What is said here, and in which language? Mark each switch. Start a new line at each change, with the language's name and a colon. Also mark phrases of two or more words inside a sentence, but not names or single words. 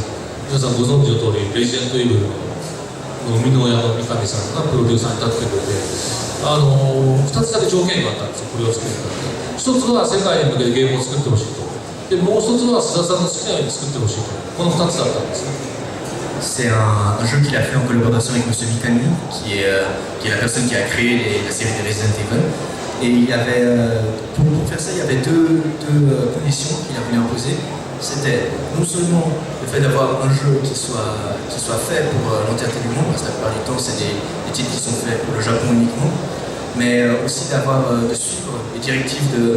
Japanese: 皆さんご存知の通りレジデントイーブルの生みの親の三上さんがプロデューサーに立ってくれて、2つだけ条件があったんですよ、これを作るから。一つは世界に向けてゲームを作ってほしいと。でもう一つは須田さんの好きなように作ってほしいと。この2つだったんですね。
French: C'est un jeu qu'il a fait en collaboration avec M. Mikami, qui est la personne qui a créé la série de Resident Evil. Et il y avait, pour faire ça, il y avait deux conditions qu'il a voulu imposer. C'était non seulement le fait d'avoir un jeu qui soit fait pour l'entièreté du monde, parce que la plupart du temps, c'est des titres qui sont faits pour le Japon uniquement, mais aussi de suivre les directives de M.